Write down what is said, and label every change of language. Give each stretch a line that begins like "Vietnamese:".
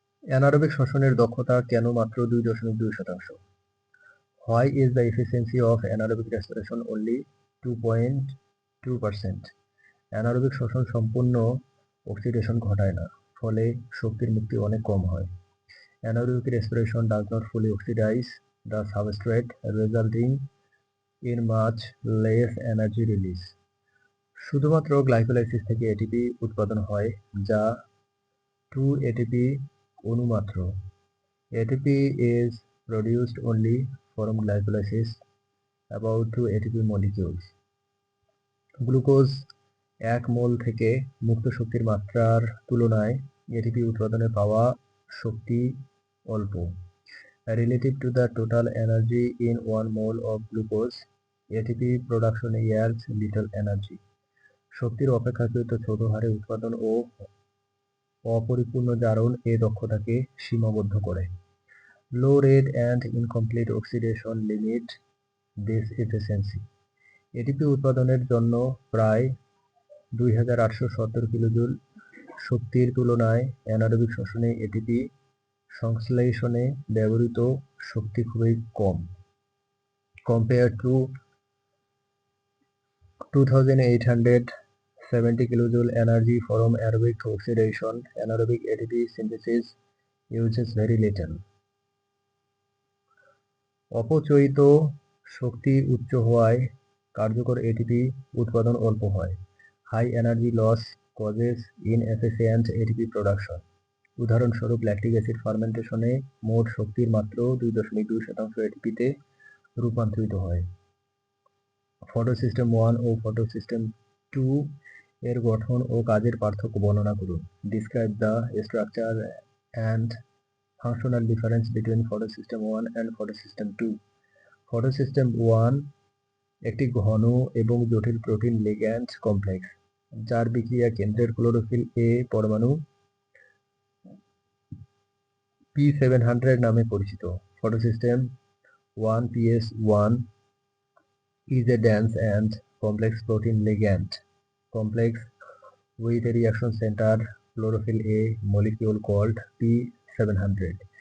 Bangla: Anaerobic শ্বসনের দক্ষতা কেন মাত্র 2.2%?
English: Why is the efficiency of anaerobic respiration only 2.2%?
Bangla: Anaerobic শ্বসন সম্পূর্ণ অক্সিডেশন ঘটায় না, ফলে শক্তির মুক্তি অনেক কম হয়।
English: Anaerobic respiration does not fully oxidize the substrate, resulting in much less energy release.
Bangla: শুধুমাত্র গ্লাইকোলাইসিস থেকে এটিপি উৎপাদন হয়, যা 2 ATP অণু মাত্র।
English: ATP is produced only from glycolysis, about 2 ATP molecules.
Bangla: Glucose 1 মোল থেকে মুক্ত শক্তির মাত্রার তুলনায় এটিপি উৎপাদনে পাওয়া শক্তি অল্প।
English: Relative to the total energy in 1 mole of glucose, ATP production yields little energy.
Bangla: শক্তির অপেক্ষাকৃত ছোট হারে উৎপাদন ও অপরিপূর্ণ জারণ এই দক্ষতাকে সীমাবদ্ধ করে।
English: Low rate and incomplete oxidation limit this efficiency.
Bangla: ATP উৎপাদনের জন্য প্রায় 2870 কিলোজুল শক্তির তুলনায় অ্যানারোবিক শ্বসনে এটিপি সংশ্লেষণে ব্যবহৃত শক্তি খুবই কম।
English: Compared to 2870 kilojoule energy from aerobic oxidation, anaerobic ATP synthesis uses very little.
Bangla: অপচয়িত শক্তি উচ্চ হওয়ায় কার্যকর এটিপি উৎপাদন অল্প হয়।
English: High energy loss causes inefficient ATP production.
Bangla: উদাহরণস্বরূপ ল্যাকটিক অ্যাসিড ফার্মেন্টেশনে মোট শক্তির মাত্র 2.2% এটিপিতে রূপান্তরিত হয়। ফটোসিস্টেম 1 ও ফটোসিস্টেম 2 এর গঠন ও কাজের পার্থক্য বর্ণনা করুন।
English: Describe the structure and functional difference between photosystem 1 and photosystem 2.
Bangla: Photosystem 1 একটি ঘন এবং জটিল প্রোটিন লিগ্যান্ড কমপ্লেক্স, যার বিক্রিয়া কেন্দ্রের ক্লোরোফিল এ পরমাণু P700 নামে পরিচিত।
English: Photosystem 1 PS1 is a dense and complex protein ligand complex with a reaction center chlorophyll A molecule called P700.